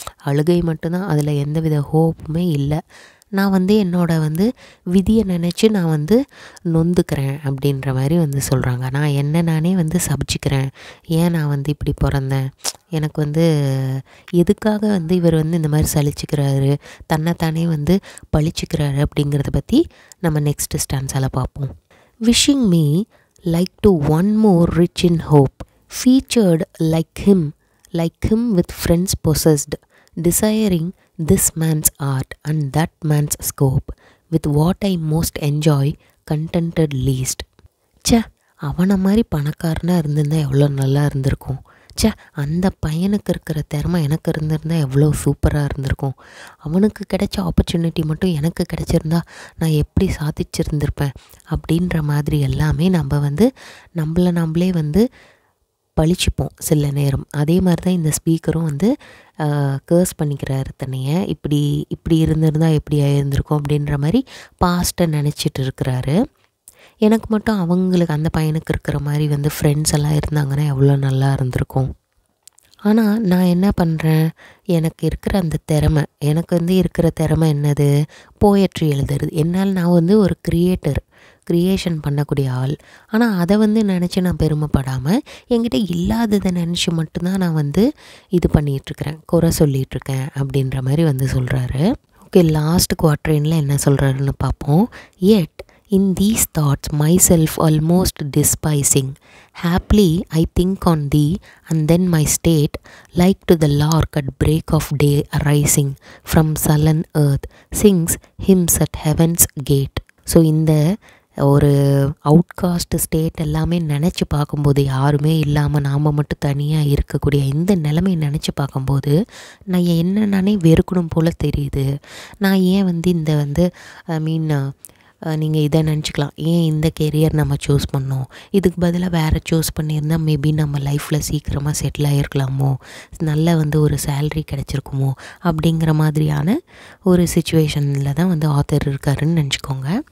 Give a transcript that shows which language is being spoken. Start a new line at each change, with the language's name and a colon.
Tamil: அழுகை மட்டும்தான், அதில் எந்தவித ஹோப்புமே இல்லை. நான் என்னோட விதியை நினச்சி நான் நொந்துக்கிறேன் அப்படின்ற மாதிரி சொல்கிறாங்க. நான் என்ன நானே சபிச்சுக்கிறேன். ஏன் நான் இப்படி பிறந்தேன், எனக்கு எதுக்காக இவர் இந்த மாதிரி சலிச்சுக்கிறாரு, தன்னைத்தானே பழிச்சுக்கிறாரு அப்படிங்கிறத பற்றி நம்ம நெக்ஸ்ட் ஸ்டான்ஸால் பார்ப்போம்.
English: Wishing me like to one more rich in hope, featured like him with friends possessed, desiring this man's art and that man's scope, with what I most enjoy, contented least.
Tamil: ச்சே, அவனை மாதிரி பணக்காரனாக இருந்திருந்தால் எவ்வளோ நல்லா இருந்திருக்கும். ச்சே, அந்த பையனுக்கு இருக்கிற திறமை எனக்கு இருந்திருந்தால் எவ்வளோ சூப்பராக இருந்திருக்கும். அவனுக்கு கிடைச்ச ஆப்பர்ச்சுனிட்டி மட்டும் எனக்கு கிடைச்சிருந்தா நான் எப்படி சாதிச்சிருந்திருப்பேன் அப்படின்ற மாதிரி எல்லாமே நம்ம நம்மளே பழிச்சுப்போம் சில நேரம். அதே மாதிரி தான் இந்த ஸ்பீக்கரும் கேர்ஸ் பண்ணிக்கிறாரு தன்னைய. இப்படி இருந்திருந்தால் எப்படி ஆயிருந்திருக்கும் அப்படின்ற மாதிரி பாஸ்ட்டை நினச்சிட்டு இருக்கிறாரு. எனக்கு மட்டும் அவங்களுக்கு அந்த பையனுக்கு இருக்கிற மாதிரி ஃப்ரெண்ட்ஸ் எல்லாம் இருந்தாங்கன்னா எவ்வளோ நல்லா இருந்திருக்கும். ஆனால் நான் என்ன பண்ணுறேன், எனக்கு இருக்கிற அந்த திறமை, எனக்கு இருக்கிற திறமை என்னது, போயட்ரி எழுதுறது. என்னால் நான் ஒரு க்ரியேஷன் பண்ணக்கூடிய ஆள். ஆனால் அதை நினச்சி நான் பெருமைப்படாமல் என்கிட்ட இல்லாததை நினச்சி மட்டும்தான் நான் இது பண்ணிகிட்ருக்கிறேன், குறை சொல்லிகிட்ருக்கேன் அப்படின்ற மாதிரி சொல்கிறாரு. ஓகே, லாஸ்ட் குவாட்ரைனில் என்ன சொல்கிறாருன்னு பார்ப்போம்.
English: Yet in these thoughts myself almost despising, haply I think on thee, and then my state, like to the lark at break of day arising from sullen earth, sings hymns at heaven's gate.
Tamil: So இந்த ஒரு outcast state எல்லாமே நினச்சி பார்க்கும்போது, யாருமே இல்லாமல் நாம் மட்டும் தனியாக இருக்கக்கூடிய இந்த நிலைமையை நினச்சி பார்க்கும்போது நான் என்ன நானே வெறுக்கணும் போல் தெரியுது. நான் ஏன் இந்த
English: I mean
Tamil: நீங்கள் இதை நினச்சிக்கலாம், ஏன் இந்த கெரியர் நம்ம சூஸ் பண்ணோம், இதுக்கு பதிலாக வேறு சூஸ் பண்ணியிருந்தால் மேபி நம்ம லைஃப்பில் சீக்கிரமாக செட்டில் ஆகிருக்கலாமோ, நல்ல வந்து ஒரு சேல்ரி கிடச்சிருக்குமோ அப்படிங்கிற மாதிரியான ஒரு சுச்சுவேஷனில் தான் வந்து ஆத்தர் இருக்காருன்னு நினச்சிக்கோங்க.